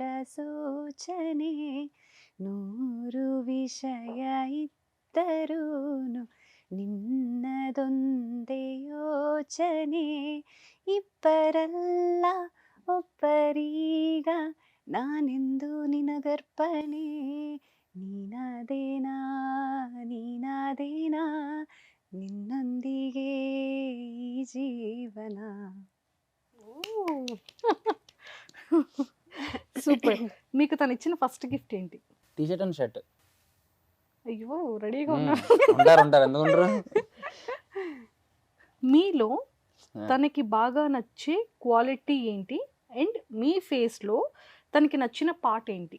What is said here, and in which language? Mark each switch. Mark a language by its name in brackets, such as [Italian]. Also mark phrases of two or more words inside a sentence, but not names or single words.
[Kannada] ಸೂಚನೆ, ನೂರು ವಿಷಯ ಇದ್ದರೂನು ನಿನ್ನದೊಂದೇ ಯೋಚನೆ, ಇಬ್ಬರಲ್ಲ ಒಬ್ಬರೀಗ ನಾನೆಂದು ನಿನಗರ್ಪಣೆ, ನೀನಾದೇನಾ ನೀನಾದೇನಾ ನಿನ್ನೊಂದಿಗೆ ಈ ಜೀವನ. [Telugu] సూపర్. మీకు తను ఇచ్చిన [English] first gift [Telugu] ఏంటి? [English] T-shirt and shirt. [Telugu] అయ్యో రెడీగా ఉన్నా. ఉంటారు ఎందుకు ఉండరు. మీలో తనకి బాగా నచ్చే క్వాలిటీ ఏంటి అండ్ మీ ఫేస్ లో తనకి నచ్చిన పార్ట్ ఏంటి?